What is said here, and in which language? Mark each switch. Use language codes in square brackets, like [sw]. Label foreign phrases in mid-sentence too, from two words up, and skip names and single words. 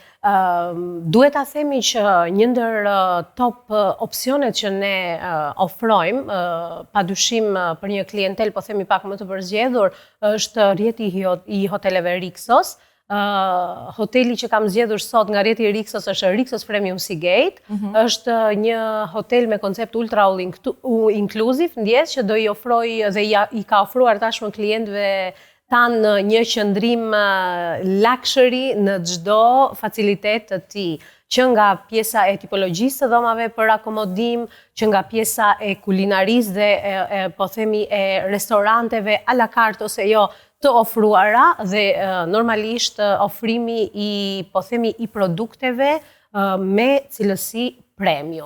[sq] Duhet ta themi që një ndër top opsionet që ne ofrojmë, padyshim për një klientel, po themi pak më të përzgjedhur, është rrjeti i hoteleve Rixos. Hoteli që kam zgjedhur sot nga rrjeti i Rixos është Rixos Premium Seagate. Është një hotel me koncept [en] ultra all inclusive, [sq] ndjes që do i ofroj dhe i ka ofruar tashmë klientëve tanë një qëndrim luxury në çdo facilitet të tij, që nga pjesa e tipologjisë të dhomave për akomodim, që nga pjesa e kulinarisë dhe po themi e restoranteve [fr] à la carte [sq] ose jo të ofruara, dhe normalisht ofrimi po themi i produkteve me cilësi premium.